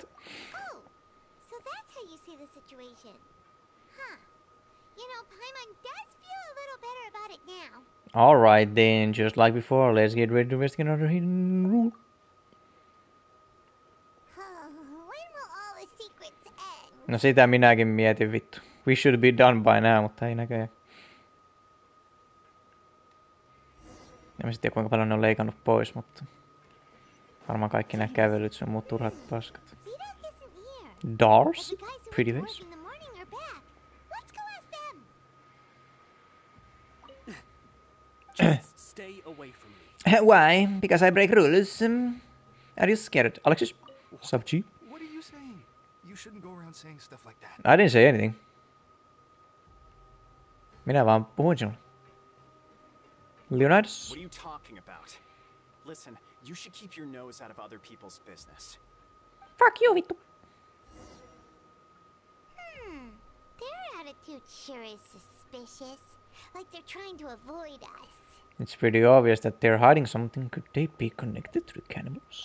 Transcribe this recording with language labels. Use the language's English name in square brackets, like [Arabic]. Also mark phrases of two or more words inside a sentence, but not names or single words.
[English] Oh, so that's how you see the situation. Huh. You know, Paimon does feel a little better about it now. Alright then, just like before, let's get ready to investigate another hidden rule. When will all the secrets end? [Finnish] No sitä minäkin mietin vittu. [English] We should be done by now, [Finnish] mutta ei näköjään. En mä tiedä kuinka paljon ne on leikannut pois, mutta varmaan kaikki nämä kävelyt sun muut turhat paskat. [English] Dars? Pretty face. Just stay away from me. Why? Because I break rules. Are you scared? Alexis? Sub G? What are you saying? You shouldn't go around saying stuff like that. I didn't say anything. [Finnish] Minä vaan puhuin sinulle. [English] Leonidas? What are you talking about? Listen, you should keep your nose out of other people's business. Fuck you, vittu. Their attitude sure is suspicious. Like they're trying to avoid us. It's pretty obvious that they're hiding something. Could they be connected to the cannibals?